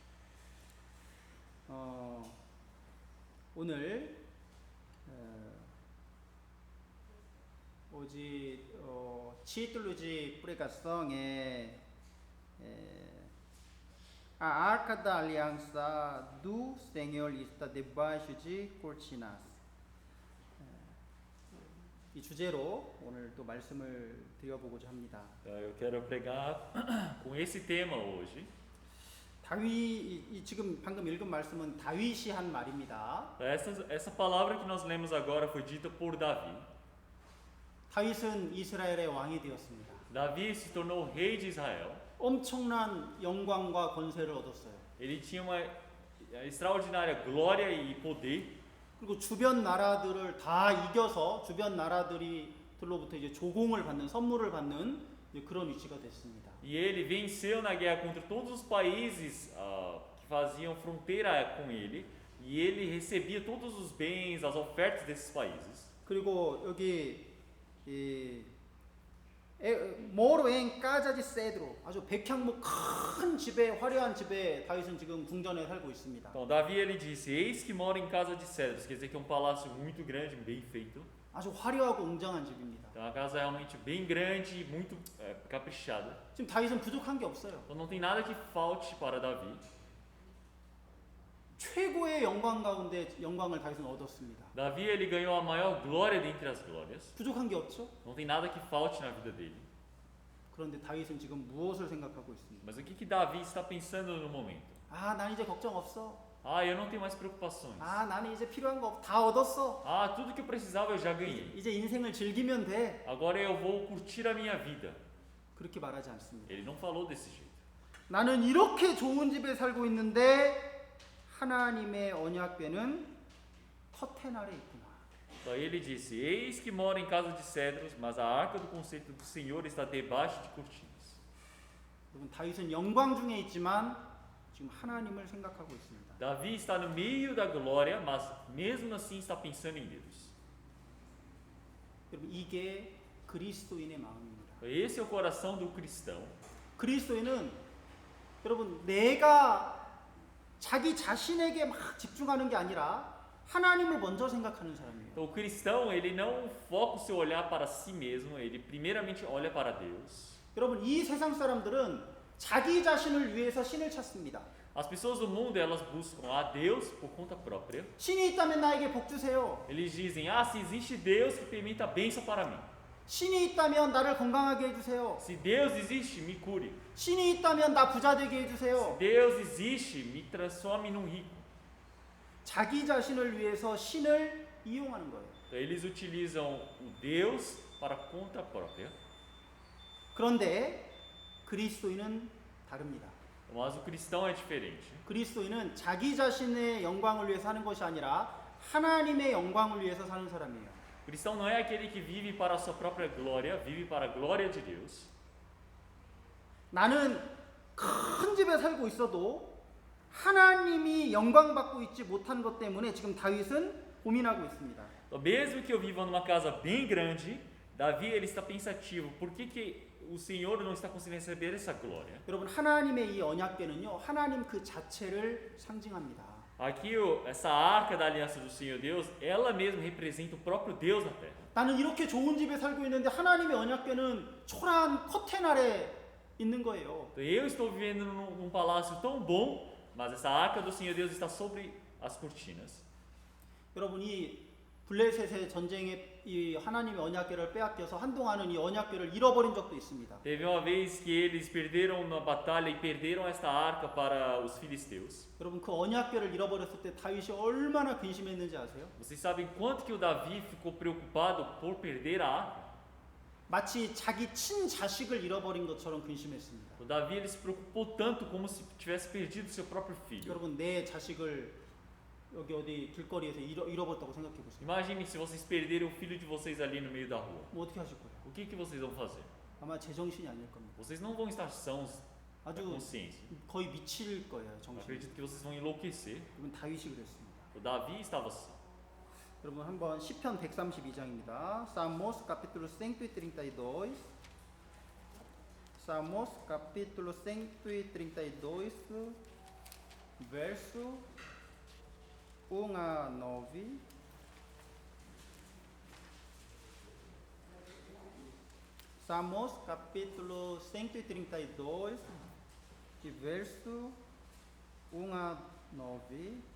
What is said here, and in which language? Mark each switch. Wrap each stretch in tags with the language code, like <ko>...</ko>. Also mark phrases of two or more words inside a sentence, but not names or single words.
<pt>오늘 título de pregação é A arca da aliança do Senhor está debaixo de cortinas.</pt> <ko>이 주제로 오늘 또 말씀을 드려보고자 합니다.</ko> <pt>Eu quero pregar com esse tema hoje.</pt> <ko>지금 방금 읽은 말씀은 다윗이 한 말입니다.</ko> <pt>Essa palavra que nós lemos agora foi dita por Davi.</pt> <ko>다윗은 이스라엘의 왕이 되었습니다.</ko> <pt>Davi se tornou rei de Israel.</pt> <ko>엄청난 영광과 권세를 얻었어요.</ko> <pt>Ele tinha uma extraordinária glória e poder.</pt> <ko>그리고 주변 나라들을 다 이겨서 주변 나라들로부터 이제 조공을 받는 선물을 받는 그런 위치가 됐습니다.</ko> <pt>E ele venceu na guerra contra todos os países que faziam fronteira com ele, e ele recebia todos os bens, as ofertas desses países.</pt> <ko>그리고 여기</ko> <pt>moro em casa de cedro</pt> <ko>아주 백향목 큰 집에 화려한 집에 다윗은 지금 궁전에 살고 있습니다.</ko> <pt>Então Davi ele disse: Eis que mora em casa de cedros, quer dizer que é um palácio muito grande, bem feito.</pt> <ko>아주 화려하고 웅장한 집입니다.</ko> <pt>Então a casa é realmente bem grande e muito caprichada.</pt> <ko>지금 다윗은 부족한 게 없어요.</ko> <pt>Então não tem nada que falte para Davi.</pt> <ko>최고의 영광 가운데 영광을 다윗은 얻었습니다.</ko> <pt>Davi ele ganhou a maior glória dentre as glórias.</pt> <ko>부족한 게 없죠?</ko> <pt>Não tem nada que falte na vida dele.</pt> <ko>그런데 다윗은 지금 무엇을 생각하고 있습니다?</ko> <pt>Mas o que Davi está pensando no momento?</pt> <ko>난 이제 걱정 없어.</ko> <pt>Eu não tenho mais preocupações.</pt> <ko>나는 이제 필요한 거 다 얻었어.</ko> <pt>Tudo que eu precisava eu já ganhei.</pt> <ko>이제 인생을 즐기면 돼.</ko> <pt>Agora eu vou curtir a minha vida.</pt> <ko>그렇게 말하지 않습니다.</ko> <pt>Ele não falou desse jeito.</pt> <ko>나는 이렇게 좋은 집에 살고 있는데 하나님의 언약궤는 커튼 아래 있구나.</ko> <pt>Então ele disse: Eis que moro em casa de cedros, mas a arca do conceito do Senhor está debaixo de cortinas.</pt> <ko>여러분 다윗은 영광 중에 있지만 지금 하나님을 생각하고 있습니다.</ko> <pt>Davi está no meio da glória, mas mesmo assim está pensando em Deus.</pt> <ko>여러분 이게 그리스도인의 마음입니다.</ko> <pt>Esse é o coração do cristão.</pt> <ko>그리스도인은 여러분 내가 자기 자신에게 막 집중하는 게 아니라 하나님을 먼저 생각하는 사람이에요.</ko> <pt>Então, o cristão, ele não foca o seu olhar para si mesmo, ele primeiramente olha para Deus.</pt> <ko>여러분 이 세상 사람들은 자기 자신을 위해서 신을 찾습니다.</ko> <pt>As pessoas do mundo, elas buscam a Deus por conta própria.</pt> <ko>신이 있다면 나에게 복 주세요.</ko> <pt>Eles dizem: se existe Deus, que permita a bênção para mim.</pt> <ko>신이 있다면 나를 건강하게 해주세요.</ko> <pt>Se Deus existe, me cure.</pt> <ko>신이 있다면 나 부자 되게</ko> <pt>Se</pt> <ko>해주세요.</ko> <pt>Deus existe, me transforme num rico.</pt> <ko>자기 자신을 위해서 신을 이용하는 거예요.</ko> <pt>Então, eles utilizam o Deus para conta própria.</pt> <ko>그런데 그리스도인은 다릅니다.</ko> <pt>Mas o cristão é diferente.</pt> <ko>그리스도인은 자기 자신의 영광을 위해서 사는 것이 아니라 하나님의 영광을 위해서 사는 사람이에요.</ko> <pt>O cristão não é aquele que vive para a sua própria glória, vive para a glória de Deus.</pt> <ko>나는 큰 집에 살고 있어도 하나님이 영광 받고 있지 못한 것 때문에 지금 다윗은 고민하고 있습니다.</ko> <pt>Então, mesmo que eu viva numa casa bem grande, Davi ele está pensativo. Por que o Senhor não está conseguindo receber essa glória?</pt> <ko>여러분 하나님의 이 언약궤는요 하나님 그 자체를 상징합니다.</ko> <pt>Aqui essa arca da aliança do Senhor Deus, ela mesma representa o próprio Deus na terra.</pt> <ko>나는 이렇게 좋은 집에 살고 있는데 하나님의 언약궤는 초라한 커튼 아래 있는 거예요.</ko> <pt>Então, eu estou vivendo num palácio tão bom, mas essa arca do Senhor Deus está sobre as cortinas.</pt> <ko>여러분 이 블레셋의 전쟁에 이 하나님의 언약궤를 빼앗겨서 한동안은 이 언약궤를 잃어버린 적도 있습니다.</ko> <pt>Teve uma vez que eles perderam na batalha e perderam esta arca para os filisteus.</pt> <ko>여러분 그 언약궤를 잃어버렸을 때 다윗이 얼마나 근심했는지 아세요?</ko> <pt>Vocês sabem quanto que o Davi ficou preocupado por perder a arca?</pt> <ko>마치 자기 친자식을 잃어버린 것처럼 근심했습니다.</ko> <pt>O Davi ele se preocupou tanto como se tivesse perdido seu próprio filho.</pt> <ko>여러분 내 자식을 여기 어디 길거리에서 잃어버렸다고 생각해 보세요.</ko> <pt>Imaginem se vocês perderem o filho de vocês ali no meio da rua.</pt> <ko>뭐 어떻게 하실 거예요?</ko> <pt>O que vocês vão fazer?</pt> <ko>아마 제정신이 아닐 겁니다.</ko> <pt>Vocês não vão estar sãos da</pt> <ko>아주</ko> <pt>consciência.</pt> <ko>거의 미칠 거예요,</ko> <pt>Eu</pt> <ko>정신.</ko> <pt>acredito que vocês vão enlouquecer.</pt> <ko>여러분 다윗이 그랬습니다.</ko> <pt>O Davi estava assim.</pt> <ko>여러분 한번 시편 132장입니다.</ko> <pt>Salmos capítulo 132. Salmos capítulo 132, verso 1 a 9. Salmos capítulo 132, de verso 1 a 9.</pt>